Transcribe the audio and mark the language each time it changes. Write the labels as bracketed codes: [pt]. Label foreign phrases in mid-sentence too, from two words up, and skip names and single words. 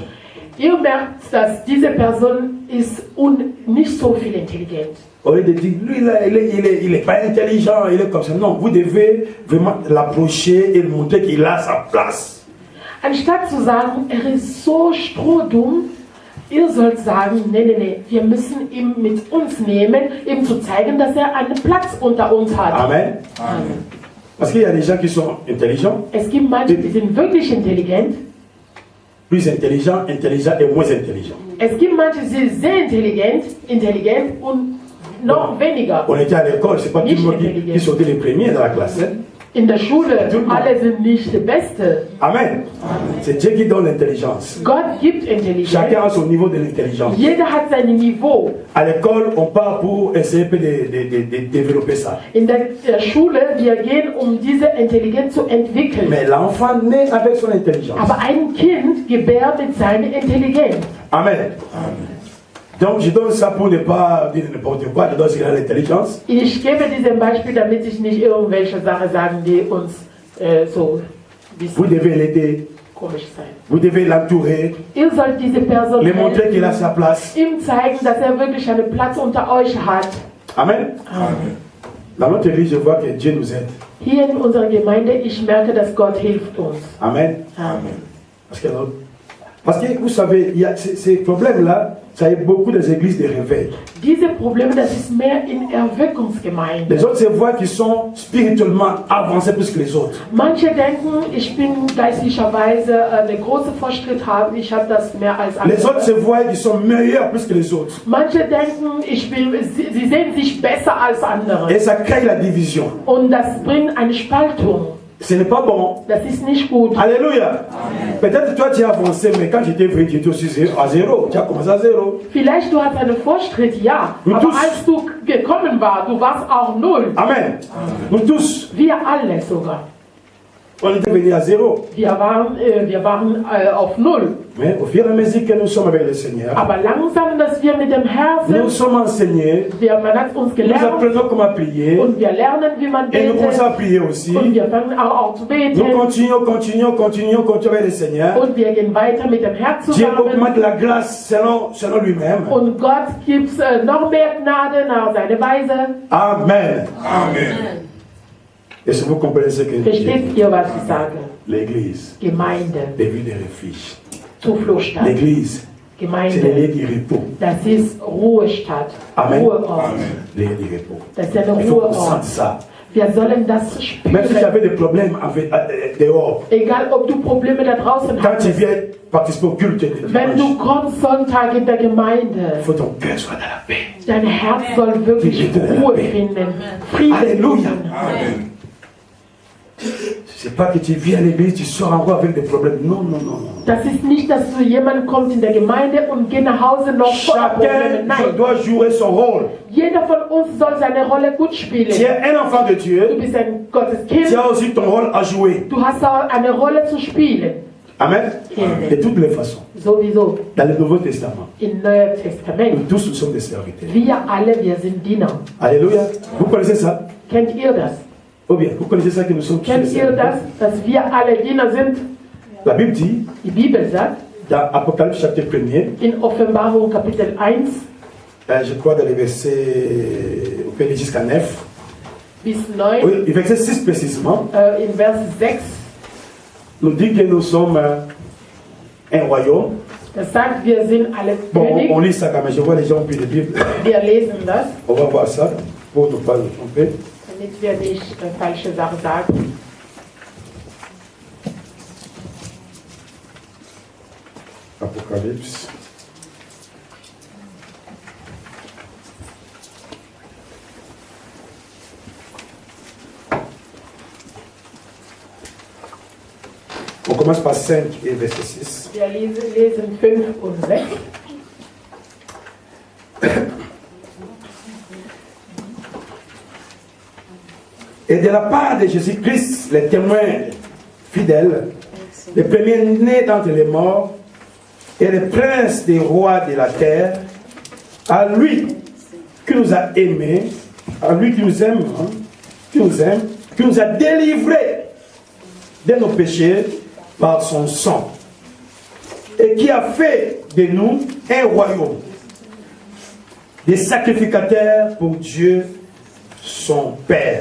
[de] Ihr merkt, dass diese Person ist nicht so viel intelligent. [fr] Au lieu de dire, lui, là, il est pas intelligent, il est comme ça. Non, vous devez vraiment l'approcher et lui montrer qu'il a sa place. [de] Anstatt zu sagen, er ist so strohdumm, ihr sollt sagen, nee, wir müssen ihn mit uns nehmen, ihm zu zeigen, dass er einen Platz unter uns hat. Amen. Amen. [fr] Parce qu'il y a des gens qui sont intelligents, [de] Es gibt manche, die sind wirklich intelligent. [fr] plus intelligents et moins intelligents. [de] Es gibt manche, die sind sehr intelligent und noch weniger. [fr] On était à l'école, c'est pas tout le monde qui sortait les premiers dans la classe. Hein? [de] In der Schule, alle sind nicht die Beste. Amen. [fr] C'est Dieu qui donne l'intelligence. [de] Gott gibt Intelligenz. [fr] Chacun a son niveau de l'intelligence. [de] Jeder hat sein Niveau. [fr] À l'école, on part pour essayer de développer ça. [de] In der Schule, wir gehen, diese Intelligenz zu entwickeln. [fr] Mais l'enfant naît avec son intelligence. [de] Aber ein Kind gebärt mit seiner Intelligenz. Amen. [fr] Donc je donne ça pour ne pas dire n'importe quoi, je donne qu'il a l'intelligence. [de] Ich gebe dieses Beispiel, damit ich nicht irgendwelche Sachen sagen, die uns so ein [fr] Vous [de] bisschen [fr] devez l'aider, [de] komisch sein. [fr] vous devez l'entourer, [de] Ihr sollt diese Person [fr] lui montrer qu'il a sa [de] helfen, [fr] place. [de] ihm zeigen, dass er wirklich einen Platz unter euch hat. Amen. Amen. [fr] Dans notre église, je vois que Dieu nous aide. [de] Hier in unserer Gemeinde, ich merke, dass Gott hilft uns. Amen. Amen. [fr] Parce que vous savez, il y a ces problèmes-là, ça y est beaucoup des églises de réveil. [de] Diese Probleme, das ist mehr in Erweckungsgemeinden. [fr] Les autres se voient qu'ils sont spirituellement avancés plus que les autres. [de] Manche denken, ich bin geistlicherweise einen großen Fortschritt haben, ich habe das mehr als [fr] Les autres se [de] andere. [fr] voient qu'ils sont meilleurs plus que les autres. [de] Manche denken, sie sehen sich besser als andere. [fr] Et ça crée la division. [de] Und das bringt eine Spaltung. [fr] Ce n'est pas bon. [de] Das ist nicht gut. [fr] Alléluia. Peut-être toi tu as avancé, mais quand j'étais venu, tu étais aussi à zéro. Tu as commencé à zéro. [de] Vielleicht du hast einen Fortschritt, ja. Und Aber du- als du gekommen warst, du warst auch null. [fr] Amen. Nous tous. [de] Wir alle sogar. [fr] on était venu à zéro. [de] Wir waren auf Null. [fr] Mais au fur et à mesure que nous sommes avec le Seigneur, [de] Aber langsam, dass wir mit dem Herrn [fr] nous [de] sind, [fr] sommes enseignés, [de] man hat uns [fr] nous [de] gelernt [fr] apprenons comment prier, [de] und wir lernen, wie man [fr] et nous commençons à [de] betet. [fr] prier aussi. [de] Und wir fangen auch zu [fr] Nous [de] beten. [fr] continuons avec le Seigneur. [de] Und wir gehen weiter mit dem Herrn [fr] Dieu [de] zusammen. [fr] augmente la grâce selon lui-même. [de] Und Gott gibt noch mehr Gnade nach seiner Weise. Amen. Amen. [fr] Et si vous comprenez ce que je dis, [de] Versteht ihr, was ich sage? [fr] l'Église, [de] Gemeinde, [fr] les villes de refuge. [de] Zufluchtsstadt. [fr] L'Église, c'est le [de] Gemeinde, [fr] lieu du repos. [de] das ist Ruhestadt, Amen. Ruheort. [fr] Le lieu du repos. [de] Das ist ein [fr] Il faut qu'on [de] Ruheort. [fr] sente ça. [de] Wir sollen das [fr] Même si tu [de] spüren. [fr] avais des problèmes dehors, [de] Egal, ob du Probleme da draußen [fr] quand tu [de] hast. [fr] viens participer au culte de [de] Wenn du [fr] dimanche, [de] kommst Sonntag in der Gemeinde, [fr] il faut que ton cœur soit dans la paix. [de] dein Herz soll wirklich Ruhe finden, Frieden [fr] Alléluia. [de] finden. Amen. [fr] C'est pas que tu viens à l'église, tu sors encore avec des problèmes. Non, non, non, non. [de] Das ist nicht, dass so jemand kommt in der Gemeinde und geht nach Hause noch voller Probleme. [fr] Chacun [de] Nein, [fr] doit jouer son rôle. [de] jeder von uns soll seine Rolle gut [fr] Tu [de] spielen. [fr] es un enfant de [de] Du [fr] Dieu, [de] bist ein Gottes [fr] tu [de] Kind. [fr] as aussi ton rôle à jouer. [de] Du hast auch eine Rolle zu spielen. [fr] Amen. De toutes les façons. [de] Sowieso [fr] Dans le Nouveau Testament, [de] im Neuen [fr] nous [de] Testament. [fr] tous nous sommes des serviteurs. [de] Wir alle, wir sind Diener. [fr] Alléluia. Vous connaissez ça? [de] Kennt ihr das? [fr] Ou bien, vous connaissez ça que nous sommes tous des [de] Kennt ihr das, [fr] serviteurs? [de] dass wir alle Diener sind? [fr] La Bible dit, [de] Die Bibel sagt [fr] dans Apocalypse chapitre 1er, [de] in Offenbarung Kapitel 1 [fr] je crois dans les versets, on peut aller jusqu'à 9. [de] bis 9, [fr] Oui, le verset 6 précisément, [de] in Vers 6, [fr] nous dit que nous sommes un royaume. [de] das sagt, wir sind alle [fr] Bon, on [de] König. [fr] lit ça quand même, je vois les gens puis les Bibles. [de] Wir lesen das, [fr] On va voir ça pour ne pas nous tromper. [de] damit wir nicht falsche Sachen sagen. [fr] Apocalypse. On commence par 5 et verset 6. [de] Wir lesen 5 und 6. [fr] Et de la part de Jésus-Christ, les témoins fidèles, les premiers-nés d'entre les morts, et le prince des rois de la terre, à lui qui nous a aimés, à lui qui nous aime, qui nous a délivrés de nos péchés par son sang, et qui a fait de nous un royaume, des sacrificateurs pour Dieu, son Père.